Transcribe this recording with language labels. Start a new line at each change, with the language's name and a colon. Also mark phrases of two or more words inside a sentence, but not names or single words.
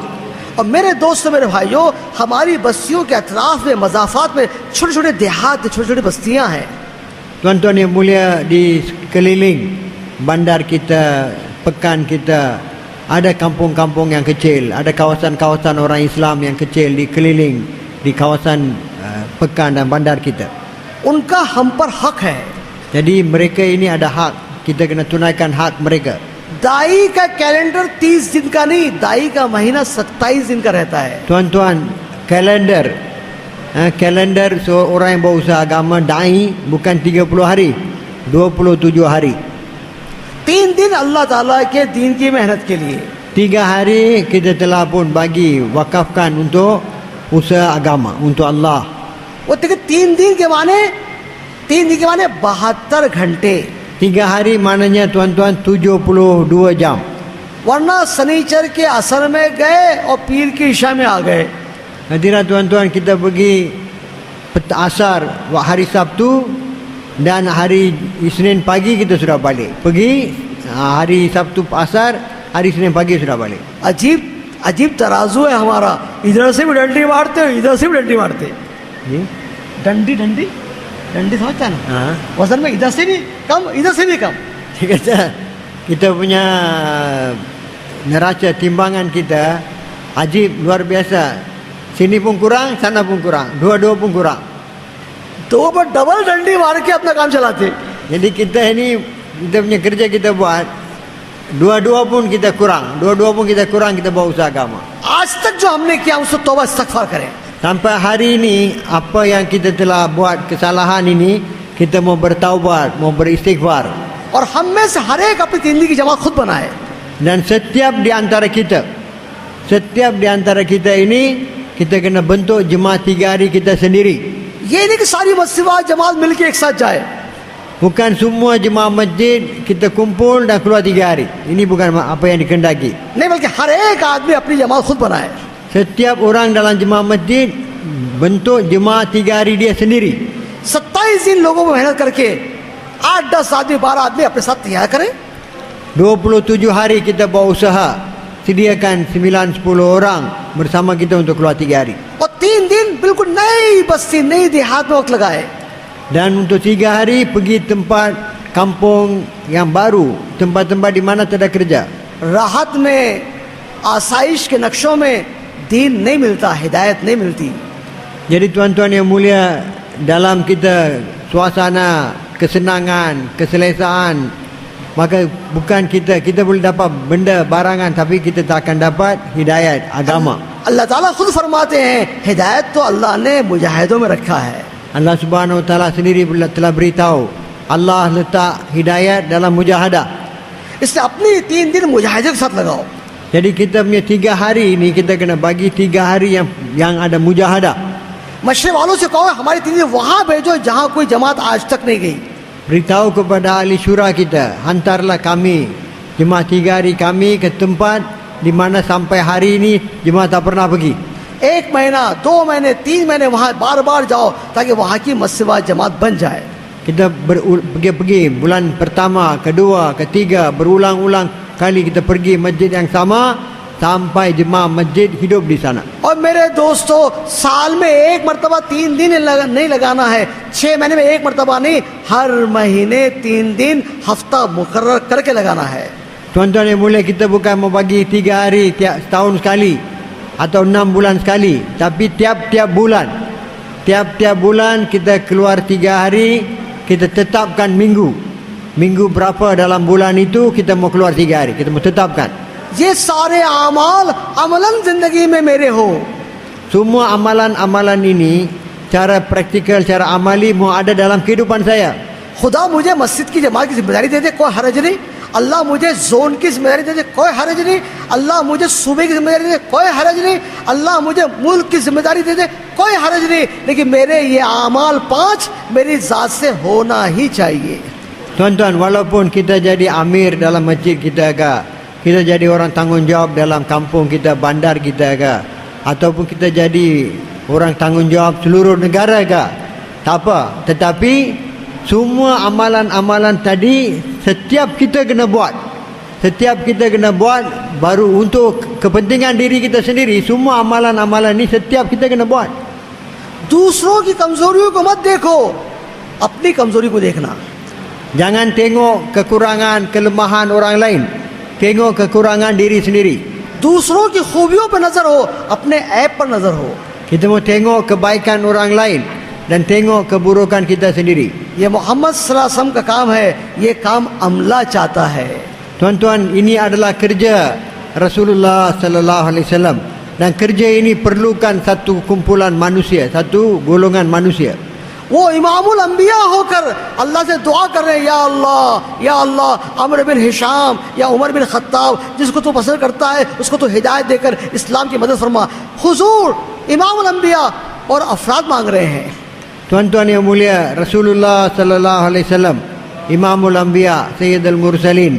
Hindi: और मेरे दोस्तों, मेरे भाइयों, हमारी बस्तियों के अतराफ में, मज़ाफ़ात में छोटे छोटे देहात, छोटी छोटी बस्तियां हैं।
Malay: Tuan-tuan yang mulia, di sekeliling bandar kita, pekan kita, ada kampung-kampung yang kecil, ada kawasan-kawasan orang Islam yang kecil di keliling di kawasan pekan dan bandar kita.
Hindi: उनका हम पर हक है।
Malay: Jadi mereka ini ada hak, kita kena tunaikan hak mereka.
Hindi: दाई का कैलेंडर 30 दिन का नहीं, दाई का महीना 27 दिन का रहता है।
Malay: Tuan-tuan, kalender seorang yang berusaha agama, dai, bukan 30 hari, 27 hari.
Hindi: 3 दिन अल्लाह ताला के दीन की मेहनत के लिए,
Malay: 3 hari kita telah pun bagi wakafkan untuk usaha agama, untuk Allah.
Hindi: वो देखिए 3 दिन के माने 72 घंटे,
Malay: 3 hari maknanya tuan-tuan 72 jam.
Hindi: वरना शनिचर के असर में गए और पीर की इशा में आ गए।
Malay: Hadirat tuan-tuan, kita pergi asar hari Sabtu dan hari Isnin pagi kita sudah balik. Pergi hari Sabtu asar, hari Isnin pagi sudah balik.
Hindi: अजीब तराजू है हमारा, इधर से भी डंडी मारते हो, इधर से भी डंडी मारते। डंडी समझता है ना, वजन में इधर से भी कम, इधर से भी कम।
Malay: Dia kata kita punya neraca timbangan kita ajib, luar biasa. Sini pun kurang, sana pun kurang, dua-dua pun kurang.
Hindi: तो वो डबल डंडी मार के अपना काम चलाते।
Malay: Jadi kita ini, kita punya kerja kita buat, dua-dua pun kita kurang, kita buat usaha agama.
Hindi: आज तक जो हमने किया उससे तौबा इस्तगफार करें।
Malay: Sampai hari ini, apa yang kita telah buat kesalahan ini, kita mau bertaubat, mau beristighfar.
Hindi: और हम में से हर एक अपनी जिंदगी की जमात खुद बनाए।
Malay: Dan setiap di antara kita ini, kita kena bentuk jemaah 3 hari kita sendiri.
Hindi: ये नहीं कि सारी मस्जिद जमात मिलके एक साथ जाए।
Malay: Bukan semua jemaah masjid kita kumpul dan keluar 3 hari. Ini bukan apa yang dikehendaki.
Hindi: नहीं, बल्कि हर एक आदमी अपनी जमात खुद बनाए।
Malay: Setiap orang dalam jemaah masjid bentuk jemaah 3 hari dia sendiri.
Hindi: 27 दिन लोगों को मेहनत करके 8-10 आदमी 12 आदमी अपने साथ तैयार करें।
Malay: 27 hari kita buat usaha, sediakan 9-10 orang bersama kita untuk keluar 3 hari.
Hindi: और 3 दिन बिल्कुल नई बस्ती, नई देहात में वक्त लगाए।
Malay: Dan untuk 3 hari pergi tempat kampung yang baru, tempat-tempat di mana tak ada kerja.
Hindi: राहत में, आसाइश के नक्शों में दीन नहीं मिलता, हिदायत नहीं मिलती।
Malay: Jadi tuan-tuan yang mulia, dalam kita suasana kesenangan, keselesaan, maka bukan kita boleh dapat benda barangan, tapi kita tak akan dapat hidayat agama.
Hindi: अल्लाह ताला खुद फरमाते हैं हिदायत तो अल्लाह ने मुजाहिदों में रखा है।
Malay: Allah
Arabic: سبحانه وتعالى
Malay: sendiri telah beritahu Allah letak hidayat dalam mujahadah.
Hindi: इसलिए अपनी 3 दिन मुजाहिदे के साथ लगाओ।
Malay: Jadi kita punya 3 hari ini kita kena bagi 3 hari yang ada mujahadah.
Hindi: मशरे वालों से कहो हमारी 3 दिन वहां भेजो जहां कोई जमात आज तक नहीं गई।
Malay: Beritahu kepada ahli syura kita, hantarlah kami jemaah 3 hari kami ke tempat di mana sampai hari ini jemaah tak pernah pergi.
Hindi: 1 महीना 2 महीने 3 महीने वहां बार बार जाओ ताकि वहां की मस्जिद जमात बन जाए।
Malay: Kita pergi bulan pertama, kedua, ketiga, berulang-ulang kali kita pergi masjid yang sama sampai jemaah masjid hidup di sana.
Hindi: और मेरे दोस्तों साल में 1 मरतबा 3 दिन नहीं लगाना है, 6 महीने में 1 मरतबा नहीं, हर महीने 3 दिन हफ्ता मुकर्रर करके लगाना है।
Malay: Tuan-tuan yang mulia, kita bukan mau bagi 3 hari setahun sekali atau 6 bulan sekali, tapi tiap-tiap bulan kita keluar 3 hari, kita tetapkan minggu berapa dalam bulan itu kita mau keluar 3 hari, kita mau tetapkan.
Hindi: ये सारे आमाल अमलन जिंदगी में मेरे हो।
Malay: Semua amalan-amalan ini cara praktikal, cara amali mau ada dalam kehidupan saya.
Hindi: खुदा मुझे मस्जिद की जमात की जिम्मेदारी दे दे, कोई हरज नहीं। अल्लाह मुझे जोन की जिम्मेदारी दे दे, कोई हरज नहीं। अल्लाह मुझे सूबे की जिम्मेदारी दे दे, कोई हरज नहीं। अल्लाह मुझे मुल्क की जिम्मेदारी दे दे, कोई हरज नहीं। लेकिन मेरे ये आमाल 5 मेरी जात से होना ही चाहिए।
Malay: Tuan-tuan, walaupun kita jadi amir dalam masjid kita ke, kita jadi orang tanggungjawab dalam kampung kita, bandar kita ke, ataupun kita jadi orang tanggungjawab seluruh negara ke, tak apa. Tetapi semua amalan-amalan tadi setiap kita kena buat. Setiap kita kena buat baru untuk kepentingan diri kita sendiri. Semua amalan-amalan ni setiap kita kena buat.
Hindi: दूसरों की कमजोरियों को मत देखो, अपनी कमजोरी को देखना।
Malay: Jangan tengok kekurangan, kelemahan orang lain. Tengok kekurangan diri sendiri.
Hindi: दूसरों की खूबियों पर नजर हो, अपने ऐब पर नजर हो।
Malay: Kita mau tengok kebaikan orang lain dan tengok keburukan kita sendiri.
Hindi: ये मोहम्मद
Arabic: صلى الله عليه وسلم
Hindi: का काम है, ये काम अमला चाहता है।
Malay: Tuan-tuan, ini adalah kerja Rasulullah
Arabic: صلى الله عليه وسلم,
Malay: dan kerja ini perlukan satu kumpulan manusia, satu golongan manusia.
Hindi: वो
Arabic: إمام الأنبياء
Hindi: होकर अल्लाह से दुआ कर रहे हैं, या अल्लाह अमर बिन हिशाम या उमर बिन खत्ताब जिसको तू पसंद करता है उसको तो हिदायत देकर इस्लाम की मदद फरमा। हुजूर
Arabic: إمام الأنبياء
Hindi: और अफराद मांग रहे हैं।
Malay: Tuan-tuan yang mulia,
Arabic: رسول الله صلى الله عليه وسلم إمام الأنبياء، سيد المرسلين.